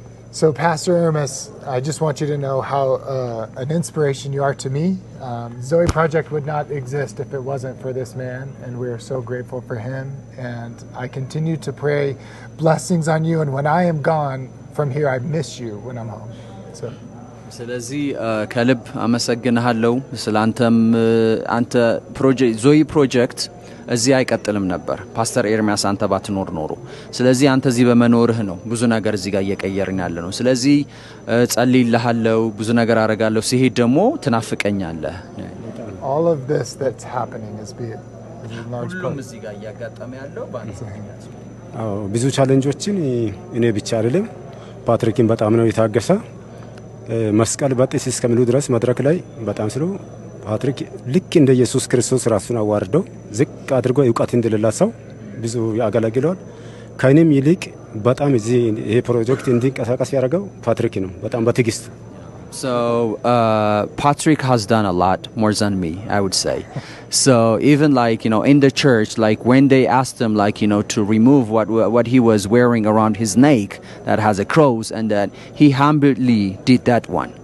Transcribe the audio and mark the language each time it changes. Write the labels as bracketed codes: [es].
[en] So Pastor Hermes, I just want you to know how an inspiration you are to me. Zoe Project would not exist if it wasn't for this man, and we are so grateful for him. And I continue to pray blessings on you, and when I am gone from here, I miss you when I'm home. So. [am] ስለዚህ ከልብ አመሰግናለሁ ስላንተም አንተ ፕሮጀክት ዞይ ፕሮጀክት እዚህ አይቀጥልም ነበር ፓስተር ኤርሚያስ አንተ ባትኖር ኖሮ። ስለዚህ አንተ እዚህ በመኖርህ ነው ብዙ ነገር እዚህ ጋር እየቀየርን ያለ ነው። ስለዚህ ጸልይልሃለሁ፣ ብዙ ነገር አረጋለሁ። ሲሄድ ደግሞ ትናፍቀኛለህ። [en] All of this that's happening is large part [am] እዚህ ጋር እያጋጠመ ያለው ባንተ ብዙ ቻሌንጆችን እኔ ብቻ አይደለም ፓትሪክን በጣም ነው የታገሰ። መስቀል በጥስ እስከሚሉ ድረስ መድረክ ላይ በጣም ስለ ፓትሪክ ልክ እንደ ኢየሱስ ክርስቶስ ራሱን አዋርደው ዝቅ አድርጎ ዕውቀት እንደሌላ ሰው ብዙ ያገለግለዋል። ከእኔም ይልቅ በጣም እዚህ ይሄ ፕሮጀክት እንዲንቀሳቀስ ያደረገው ፓትሪክ ነው። በጣም በትዕግስት [en] So Patrick has done a lot more than me, I would say. So even like in the church, like when they asked him like to remove what he was wearing around his neck that has a cross, and that he humbly did that one.